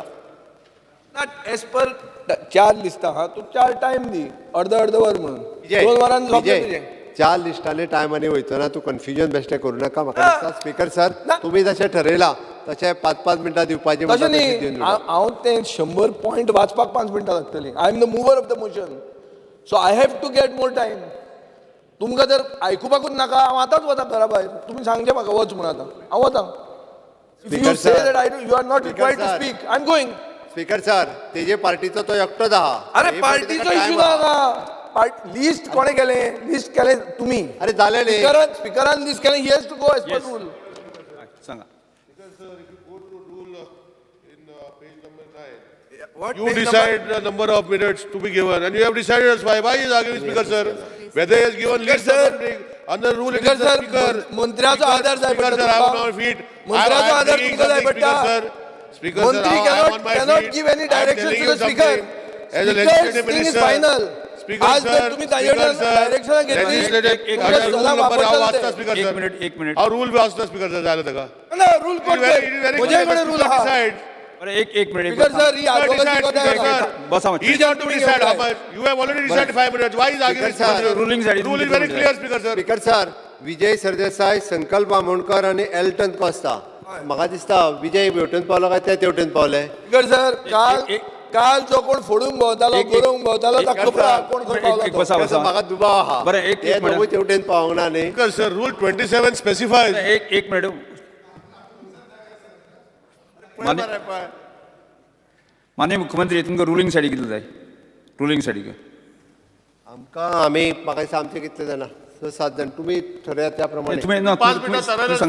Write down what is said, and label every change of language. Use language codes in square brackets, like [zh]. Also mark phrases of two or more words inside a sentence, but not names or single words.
[en] not as per [kok] 4 लिस्टां हा, तू 4 टायम दी, अर्द वर म्हणून 2 वरान जातलें तुजें. 4 लिस्टांनी टायमांनी वयतना तूं कन्फ्युजन बेश्टें करूं नाका. म्हाका दिसता [en] Speaker sir, [kok] तुमी जशें ठरयलां तशें 5-5 मिनटां दिवपाचें. तशें न्ही, हांव तें 100 पॉयंट वाचपाक 5 मिनटां लागतलीं. [en] I am the mover of the motion, so I have to get more time. [kok] तुमकां जर आयकुपाकूच नाका, हांव आतांच वता घरा भायर. तुमी सांगचें म्हाका वच म्हणून आतां, हांव वतां. [en] If you say that you are not required to speak, I am going. Speaker sir, [kok] तेजे पार्टीचो तो एकटोच आहा. अरे पार्टीचो इश्यू ना. लिस्ट कोणे केलें? लिस्ट केलें तुमी. अरे जालें न्ही. स्पीकरान लिस्ट केलें. [en] He has to go as per rule. [kok] सांगा. [en] You decide the number of minutes to be given, and you have decided as why. Why is arguing, Speaker sir? Whether he has given list or something, under rule it is the Speaker. [kok] मंत्र्याचो आधार जाय [en] Speaker sir, I am on my feet. [kok] मंत्र्याचो आधार तुमकां जाय पडटा. [en] Speaker sir, मंत्री I am on my cannot feet. give any directions to the speaker. As a legislative minister. Final. Speaker [mr] आज [en] sir, [mr] जर तुम्ही डायरेक्शन घेतली, [en] Speaker sir. [kok] एक मिनिट. [en] Our rule [kok] वाचता [en] Speaker sir [kok] जालें ताका. ना रूल कोड म्हजे रूल आहा. अरे एक मिनिट. [en] Speaker sir, [kok] ही advocacy कोताय. बसा. [en] He is not to decide how much. You have already decided 5 minutes. Why is arguing? ruling side. Rule is very clear, Speaker sir. Speaker sir, [kok] विजय सरदेसाय, संकल्प बामणकर आणि एल्टन कोस्ता. म्हाका दिसता विजय हेवटेन पावलो काय ते तेवटेन पावले. [en] Speaker sir, [kok] काल जो कोण फोडून भोंवतालो, गरोवंक भोंवतालो, ताका खबर कोण खंय पावलो तो. म्हाका दुबाव आहा. बरें, एक मिनिट. तेवटेन पावंक ना न्ही. [en] Speaker sir, Rule 27 specifies. [kok] एक मिनिट. माननीय मुख्यमंत्री, तुमकां [en] ruling side [kok] कितले जाय? [en] ruling side [kok] आमी म्हाका दिसता आमचे कितले जाणा 6-7 जाण. तुमी ठरयात त्या प्रमाणे. तुम्ही 5 मिनिटां सांगा.